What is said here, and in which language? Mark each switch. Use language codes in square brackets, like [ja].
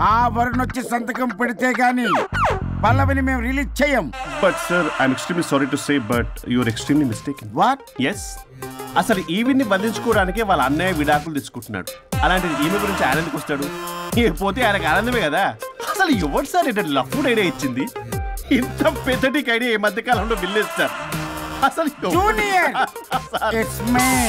[te] ఆ వరుణ్ వచ్చి సంతకం పెడితే గాని పల్లవిని మేము రిలీజ్ చేయం. [en] But sir, I'm extremely sorry to say, but you are extremely mistaken. What? Yes. [te] అసలు ఈవిని బంధించుకోవడానికే వాళ్ళ అన్నయ్య విడాకులు తీసుకుంటున్నాడు. అలాంటిది ఈమె గురించి ఆయన ఎందుకు వస్తాడు? పోతే ఆయనకు ఆనందమే కదా. అసలు ఎవరు సార్ ఏంటంటే లఫ్డ్ ఐడియా ఇచ్చింది? ఇంత పెద్దటికి ఐడియా ఈ మధ్య కాలంలో విల్లేస్తారు. అసలు [en] Junior, it's me.